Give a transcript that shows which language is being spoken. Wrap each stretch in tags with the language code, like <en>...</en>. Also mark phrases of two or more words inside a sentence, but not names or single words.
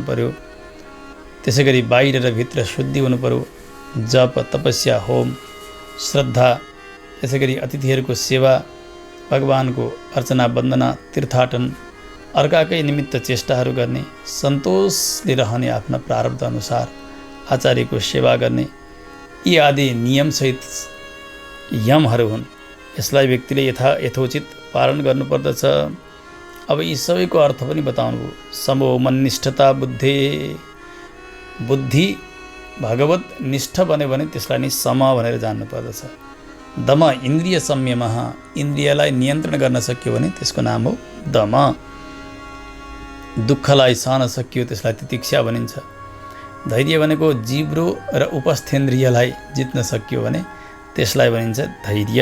<ne>पर्यो, त्यसै गरी बाहिर र भित्र शुद्धि हुनु पर्यो, जप तपस्या होम श्रद्धा, त्यसै गरी अतिथिहरूको सेवा, भगवानको अर्चना वन्दना तीर्थाटन, अर्काकै निमित्त चेष्टाहरू गर्ने, सन्तोषले रहने आफ्ना प्रारब्ध अनुसार आचार्यको सेवा गर्ने, यी आदि नियमसहित यमहरू हुन्। यसलाई व्यक्तिले यथोचित पालन गर्नुपर्दछ। अब यी सबैको अर्थ पनि बताउनुभयो।</ne> <sa>समो मन्निष्ठता बुद्धे,</sa> <ne>बुद्धि भगवत निष्ठ बन्यो भने त्यसलाई नै सम भनेर जान्नुपर्दछ।</ne> <sa>दम इन्द्रिय संयम,</sa> <ne>इन्द्रियलाई नियन्त्रण गर्न सक्यो भने त्यसको नाम हो दम। दुःखलाई सहन सकियो त्यसलाई तितिक्षा भनिन्छ। धैर्य भनेको जिब्रो र उपस्थेन्द्रियलाई जित्न सकियो भने त्यसलाई भनिन्छ धैर्य।</ne>